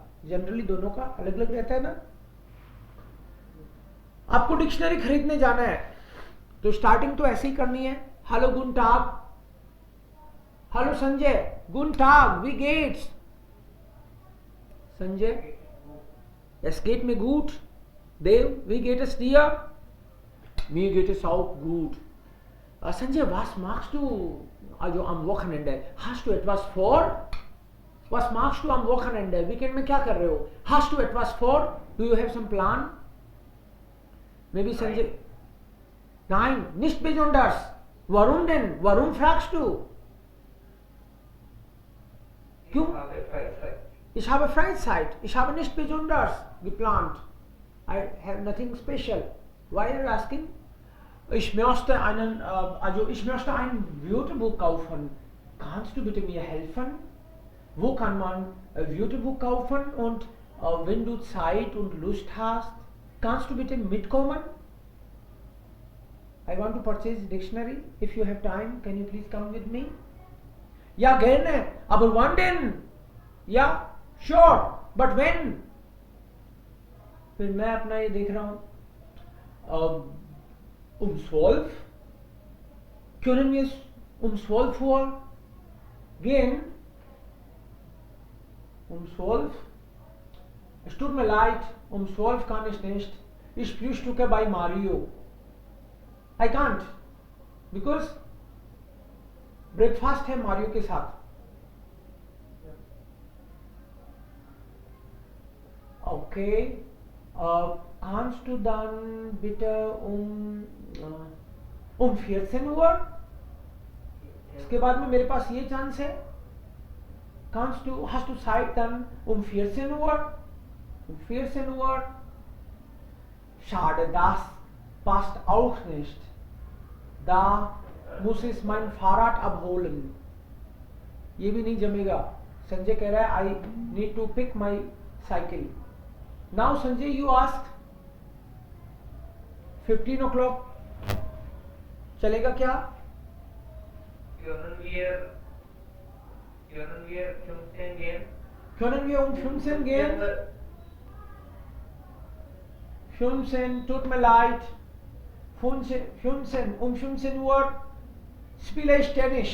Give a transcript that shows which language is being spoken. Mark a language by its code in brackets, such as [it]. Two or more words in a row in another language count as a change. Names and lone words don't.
[hi] जनरली दोनों का अलग अलग रहता है ना. आपको डिक्शनरी खरीदने जाना है तो स्टार्टिंग तो ऐसे ही करनी है. [de] Hallo Guten Tag, hallo Sanjay, Guten Tag, wie geht's. संजय, es geht mir gut. Dev, wie geht es dir? Mir geht es auch gut. Sanjay, was machst du also am Wochenende? Hast du etwas vor? Was machst du am Wochenende? [hi] Weekend में क्या कर रहे हो? [de] Hast du etwas vor? [en] Do you have some plan? Maybe Sanjay, [de] nein, nicht besonders. Warum denn? Warum fragst du? क्यों? Ich habe Freizeit. Ich habe nicht besonders geplant. [en] I have nothing special. Why are you asking? [de] Ich möchte ein Wörterbuch kaufen. Kannst du bitte mir helfen? Wo kann man ein Wörterbuch kaufen? Und wenn du Zeit und Lust hast, kannst du bitte mitkommen? [en] I want to purchase dictionary. If you have time, can you please come with me? [de] Ja, gerne. Aber wann denn? Ja, [en] sure. But when? [hi] फिर मैं अपना ये देख रहा हूँ. 12? [de] Können wir um 12 Uhr gehen? 12? Es tut mir leid, 12 kann ich nicht. Ich frühstücke bei Mario. [en] I can't. Because breakfast [hi] है मारियो के साथ. [de] Okay. Kannst du dann bitte um 14 Uhr? [hi] इसके बाद में मेरे पास ये चांस है. [de] Hast du Zeit dann um 14 Uhr? Um 14 Uhr? Schade, das passt auch nicht. Da muss ich mein Fahrrad abholen. [hi] ये भी नहीं जमेगा. संजय कह रहा है [en] I need to pick my cycle. Now Sanjay, you ask 15 o'clock [hi] चलेगा क्या? [de] Können wir Können wir um 15 gehen? 15, tut mir leid. 15, um 15 Uhr spiele ich Tennis.